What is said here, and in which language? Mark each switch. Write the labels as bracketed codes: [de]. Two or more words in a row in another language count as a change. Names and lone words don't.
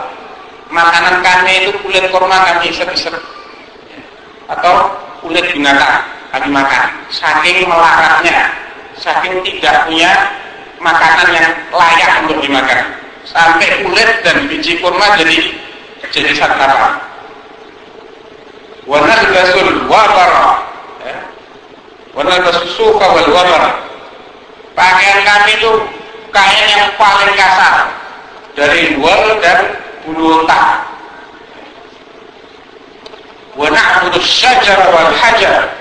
[id] Makanan kami itu kulit kurma kami isap-isap, atau kulit binatang kami makan. Saking melaratnya, saking tidak punya makanan yang layak untuk dimakan, sampai kulit dan biji kurma jadi santapan. [ar] ونلبس الوبر ونلبس الصوف والوبر. [id] Pakaian kami itu kain yang paling kasar dari wol dan bulu unta. [ar] ونعبد الشجر والحجر.